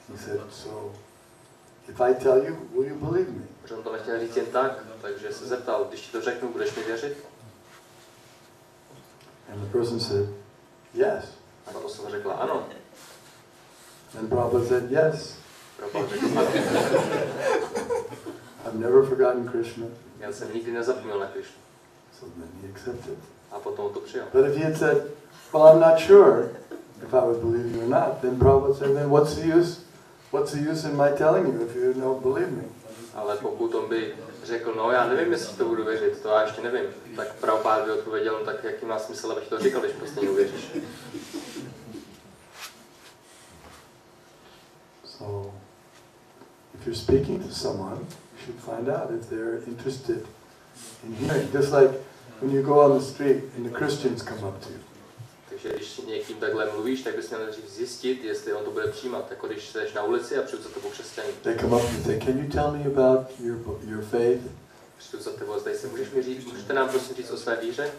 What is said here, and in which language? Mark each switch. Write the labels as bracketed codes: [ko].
[en] He said, so if I tell you, will you believe me? [cs] Protože on to nechtěl říct jen tak, takže se zeptal, když ti to řeknu, budeš mi věřit? [en] And the person said, yes. [cs] A ta osoba řekla ano. [en] And Prabhupada said, yes. [cs] Prabhupád řekl ano. [en] I've never forgotten Krishna. [cs] Já jsem nikdy nezapomněl na Krišnu. [en] So then he accepted. [cs] A potom to přijal. [en] But if he had said, well, I'm not sure if I would believe you or not, then Prabhupada said, then what's the use? What's the use in my telling you if you don't believe me? [cs] Ale pokud on by řekl, no já nevím, jestli to budu věřit, to já ještě nevím, tak Prabhupád by odpověděl, no tak jaký má smysl, abych to říkal, když prostě neuvěříš. [en] So, if you're speaking to someone, you should find out if they're interested in hearing. Just like when you go on the street and the Christians come up to you. [cs] Takže když s někým takhle mluvíš, tak bys měl nejdřív zjistit, jestli on to bude přijímat. Jako když jdeš na ulici a přijdu za tebou křesťaní. [en] They come up and say, can you tell me about your faith? [cs] Přijdu za tebou a zdají se, můžete nám prosím říct o své víře?